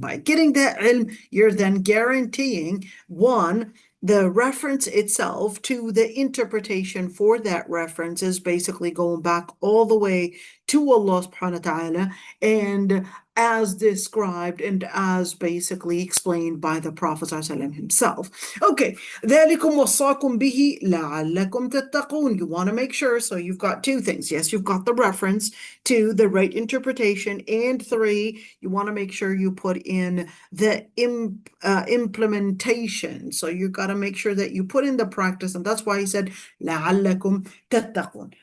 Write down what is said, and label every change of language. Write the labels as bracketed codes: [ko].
[en] By getting that ilm, you're then guaranteeing, one, the reference itself to the interpretation for that reference is basically going back all the way to Allah subhanahu wa ta'ala, and as described and as basically explained by the Prophet ﷺ himself. [ar] Okay, ذَلِكُمْ وَصَّاكُمْ بِهِ لَعَلَّكُمْ تَتَّقُونَ. [en] You want to make sure, so you've got two things. Yes, you've got the reference to the right interpretation, and three, you want to make sure you put in the implementation. So you've got to make sure that you put in the practice, and that's why he said [ar] لَعَلَّكُمْ تَتَّقُونَ.